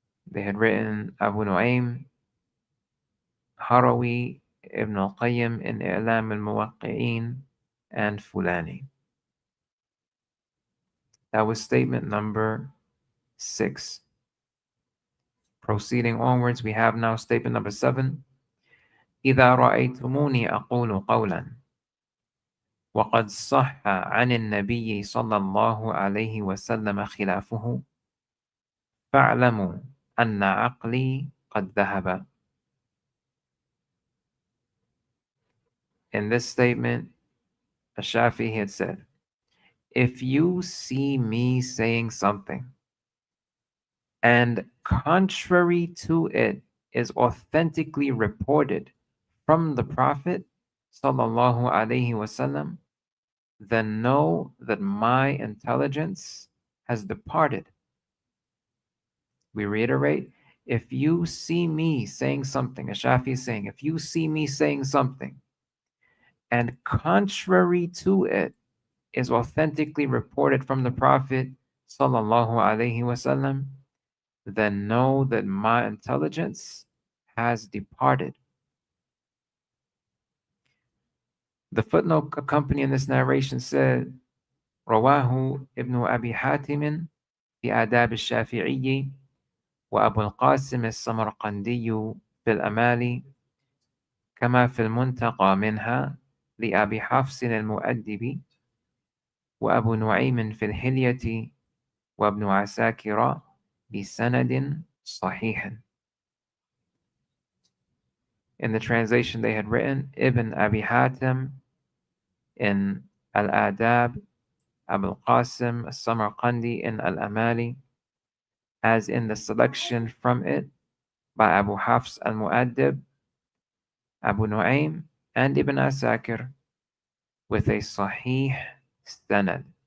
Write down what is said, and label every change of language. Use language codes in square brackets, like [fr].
[en] They had written Abu Nu'aym, Harawi, Ibn al-Qayyim in I'lam al-Muwaqqi'in, and Fulani. That was statement number 6. Proceeding onwards, we have now statement number 7. [ar] إذا رأيتموني أقول قولا وقد صح عن النبي صلى الله عليه وسلم خلافه فاعلموا أن عقلي قد ذهب. [en] In this statement, Ash-Shafi'i had said, if you see me saying something and contrary to it is authentically reported from the Prophet sallallahu alaihi wasallam, then know that my intelligence has departed. We reiterate, if you see me saying something, Ash-Shafi'i is saying, if you see me saying something and contrary to it is authentically reported from the Prophet sallallahu alaihi wasallam, then know that my intelligence has departed. The footnote accompanying this narration said, [ar] رواه ابن أبي حاتم في آداب الشافعي وأبو القاسم السمرقندي في الأمالي كما في المنتقى منها لأبي حفص المؤدب وأبو نعيم في الحلية وابن عساكر بسند صحيح. [en] In the translation they had written, Ibn Abi Hatim in Al-Adab, Abu Qasim al-Samarqandi in Al-Amali, as in the selection from it by Abu Hafs al-Mu'addib, Abu Nu'aym, and Ibn Asakir, with a sahih sanad.